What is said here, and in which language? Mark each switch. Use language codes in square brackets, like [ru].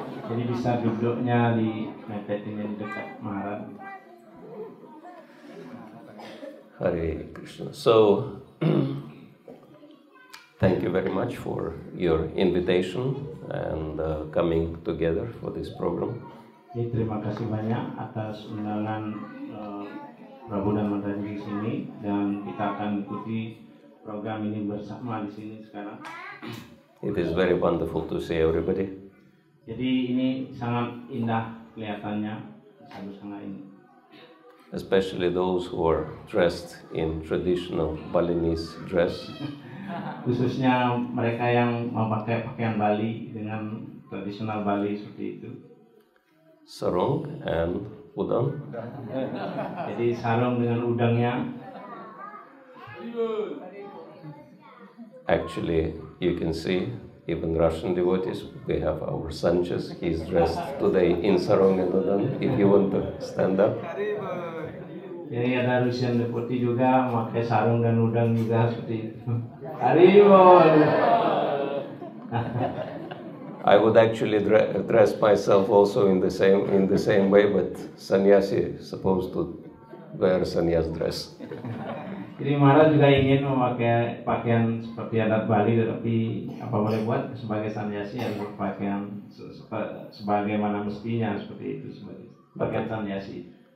[id] Jadi bisa duduknya di mepetin di dekat Maharaj. Hare Krishna. [en] So, thank you very much for your invitation and coming together for this program. [id] Jadi terima kasih banyak atas undangan Prabu dan Mataji di sini dan kita akan ikuti program ini bersama di sini sekarang. [en] It is very wonderful to see everybody. [id] Jadi ini sangat indah kelihatannya bersama ini. [en] Especially those who are dressed in traditional Balinese dress. [id] Khususnya mereka yang memakai pakaian Bali dengan tradisional Bali seperti itu. [en] Sarung and udang. [id] Jadi sarung dengan udangnya. [en] Actually, you can see even Russian devotees, we have our Sanchez. He's dressed today in sarung and udang. If you want to stand up. [id] Jadi ada [en] Russian devotee [id] juga memakai sarung dan udang juga seperti itu. Haribol. [en] I would actually dress myself also in the same way, but sannyasi is supposed to wear sannyas dress. [id] Jadi Maharaj juga ingin memakai pakaian seperti adat Bali, tetapi apa boleh buat sebagai sannyasi harus berpakaian sebagaimana mestinya seperti itu sebagai pakaian sannyasi.